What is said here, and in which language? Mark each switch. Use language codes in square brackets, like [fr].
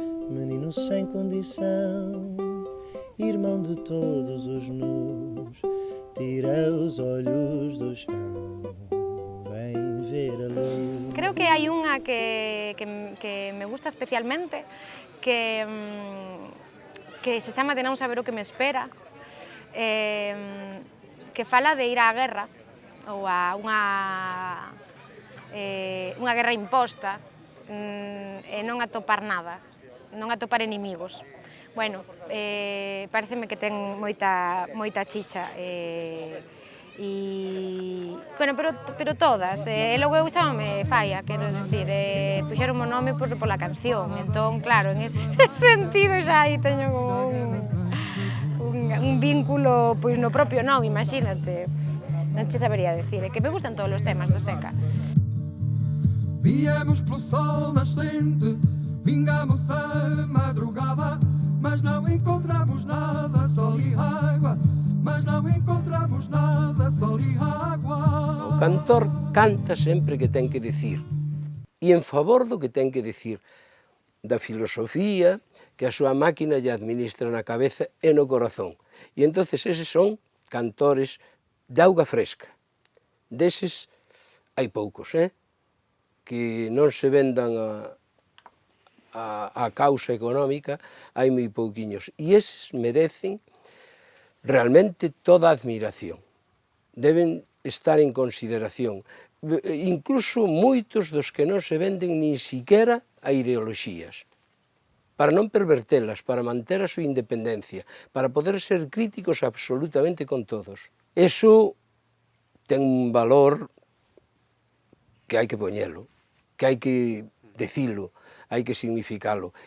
[pt] Menino sem condição, irmão de todos os nus, tira os olhos do chão, vem ver a luz. [gl] Creo que hai unha que me gusta especialmente, que se chama De non saber o que me espera, que fala de ir á guerra, ou a unha guerra imposta, e non atopar nada, non atopar inimigos. Bueno, pareceme que ten moita chicha, Bueno, pero todas, e logo eu chamame Faia, quero dicir, puxeron o nome pola canción, entón, claro, en ese sentido xa aí teño como un vínculo, pois no propio nome, imagínate, non che sabería decir, é que me gustan todos os temas do Seca. [pt] Viemos pelo sol nascente, vingamos a madrugada, mas não encontramos nada, sol e água, mas não encontramos nada, sol e água. [gl] O cantor canta sempre que ten que dicir, e en favor do que ten que dicir, da filosofía que a súa máquina lle administra na cabeza e no corazón. E entonces eses son cantores de auga fresca. Deses hai poucos, que non se vendan a causa económica, hai moi pouquiños. E eses merecen realmente toda a admiración. Deben estar en consideración. Incluso moitos dos que non se venden nin siquiera a ideoloxías. Para non pervertelas, para manter a súa independencia, para poder ser críticos absolutamente con todos. Eso ten un valor que hai que poñelo, que hai que decilo, hai que significalo.